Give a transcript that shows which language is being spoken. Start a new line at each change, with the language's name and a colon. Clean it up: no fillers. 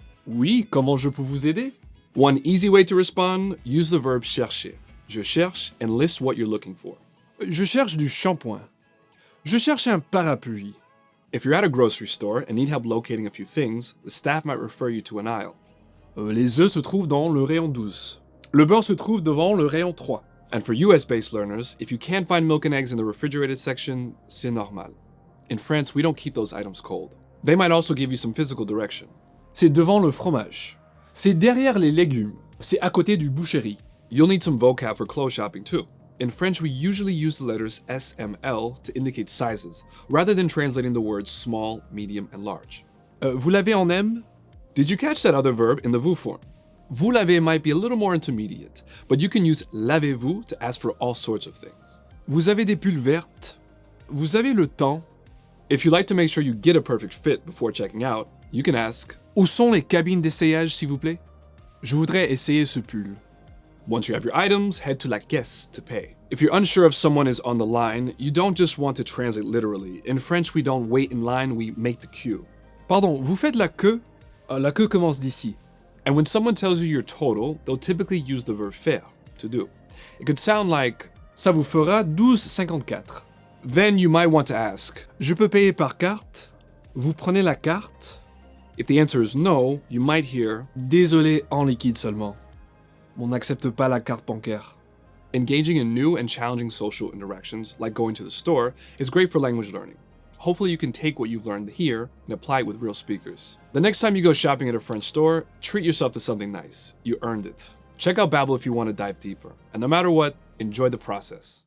French: Oui, comment je peux vous aider?
English: One easy way to respond, use the verb chercher.
French: Je cherche
English: and list what you're looking for.
French: Je cherche du shampoing. Je cherche un parapluie.
English: If you're at a grocery store and need help locating a few things, the staff might refer you to an aisle.
French: Les œufs se trouvent dans le rayon 12. Le beurre se trouve devant le rayon 3.
English: And for US-based learners, if you can't find milk and eggs in the refrigerated section,
French: c'est normal.
English: In France, we don't keep those items cold. They might also give you some physical direction.
French: C'est devant le fromage. C'est derrière les légumes. C'est à côté du boucherie.
English: You'll need some vocab for clothes shopping too. In French, we usually use the letters S, M, L to indicate sizes, rather than translating the words small, medium, and large.
French: Vous l'avez en M?
English: Did you catch that other verb in the vous form? Vous l'avez might be a little more intermediate, but you can use l'avez-vous to ask for all sorts of things.
French: Vous avez des pulls vertes? Vous avez le temps?
English: If you like to make sure you get a perfect fit before checking out, you can ask,
French: Où sont les cabines d'essayage, s'il vous plaît? Je voudrais essayer ce pull.
English: Once you have your items, head to la caisse to pay. If you're unsure if someone is on the line, you don't just want to translate literally. In French, we don't wait in line, we make the queue.
French: Pardon, vous faites la queue? La queue commence d'ici.
English: And when someone tells you your total, they'll typically use the verb faire, to do. It could sound like,
French: ça vous fera 12,54.
English: Then you might want to ask,
French: je peux payer par carte? Vous prenez la carte?
English: If the answer is no, you might hear,
French: désolé, en liquide seulement. On n'accepte pas la carte bancaire.
English: Engaging in new and challenging social interactions, like going to the store, is great for language learning. Hopefully you can take what you've learned here and apply it with real speakers. The next time you go shopping at a French store, treat yourself to something nice. You earned it. Check out Babbel if you want to dive deeper. And no matter what, enjoy the process.